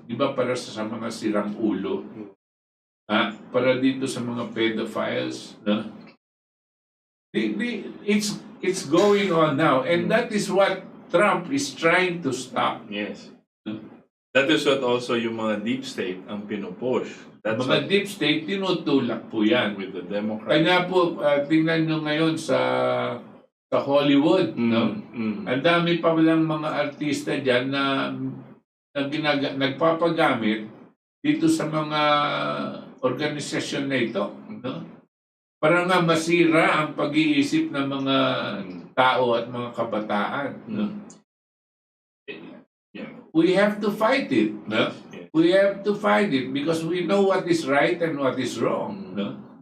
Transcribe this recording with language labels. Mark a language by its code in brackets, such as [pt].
[tl] Di ba para sa mga sirang ulo? Para dito sa mga pedophiles, no? [en] It's going on now, and that is what Trump is trying to stop. Yes. That is what also [tl] yung mga deep state ang pinupush. [en] That's [tl] Mga deep state, tinutulak po yan. [en] with the Democrats. [tl] Kaya po, tingnan nyo ngayon sa Hollywood, no? Ang dami pa walang mga artista dyan na nagpapagamit dito sa mga organisasyon na ito, no? Para nga masira ang pag-iisip ng mga tao at mga kabataan, no? [en] We have to fight it, no? We have to fight it because we know what is right and what is wrong, no?